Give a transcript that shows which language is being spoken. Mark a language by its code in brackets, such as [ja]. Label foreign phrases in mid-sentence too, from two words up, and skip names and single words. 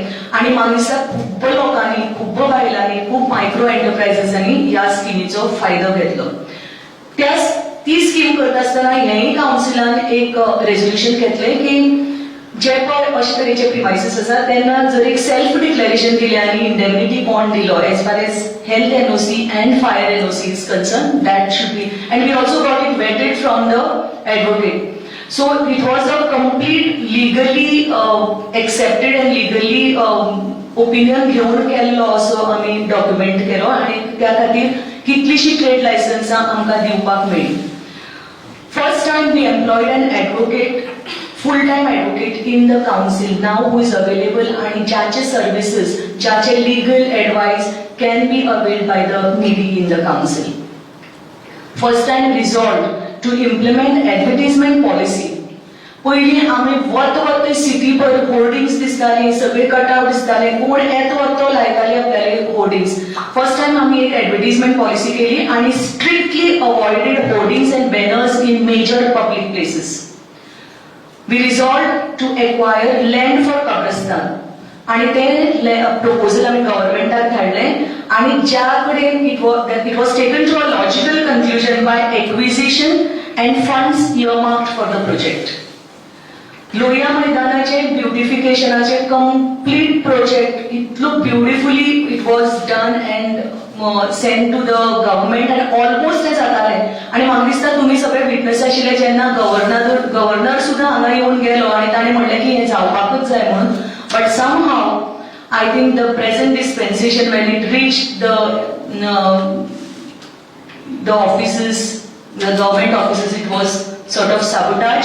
[kok] आनी म्हाका दिसता खूब लोकांनी, खूब बायलांनी, खूब [en] micro enterprises [kok] ह्या स्किमीचो फायदो घेतलो. ती स्कीम करता आसतना हेंय कावन्सिलान एक रेजोल्युशन घेतलें की जे पळय अशे तरेचे प्रिमायसीस आसा तेन्ना जर एक [en] self declaration [kok] दिलें आनी [en] indemnity bond [kok] दिलो [en] as far as health NOC and fire NOC is concern, That should be, and we also got it vetted from the advocate. So it was a complete legally accepted and legally opinion [kok] घेवन केल्लो असो आमी डॉक्युमेंट केलो आनी त्या खातीर कितलीशी [en] trade licences [kok] आमकां दिवपाक मेळ्ळी. [en] First time we employed an advocate, full-time advocate in the council now who is available and ज्याचे services, ज्याचे legal advice can be availed by the needy in the council. First time resolved to implement advertisement policy. [kok] पयलीं आमी वत सिटी भर होर्डिंग्स दिसतालीं, सगळे कटआउट दिसताले, कोण येत वतो लायताले आपल्याले होर्डिंग्स. [en] First time [kok] आमी एक [en] advertisement policy [kok] केली आनी [en] strictly avoided hoardings and banners in major public places. We resolved to acquire land for kabrastan [kok] आणि ते प्रपोजल आमी गव्हर्नमेंटाक धाडलें आणि ज्या कडेन [en] it was taken to a logical conclusion by acquisition and funds earmarked for the project. [kok] लोहिया मैदानाचे ब्युटिफिकेशनाचे कंप्लीट प्रोजेक्ट इतलो [en] beautifully it was done and send to the government and almost [kok] ते जाताले. आणि म्हाका दिसता तुमी सगळे विटनेस आशिल्ले जेन्ना गव्हर्नर सुद्दां हांगा येवन गेलो आणि ताणें म्हणलें की हें जावपाकूच जाय म्हणून. [en] But somehow I think the present dispensation when it reach the offices, the government offices, it was sort of sabotage.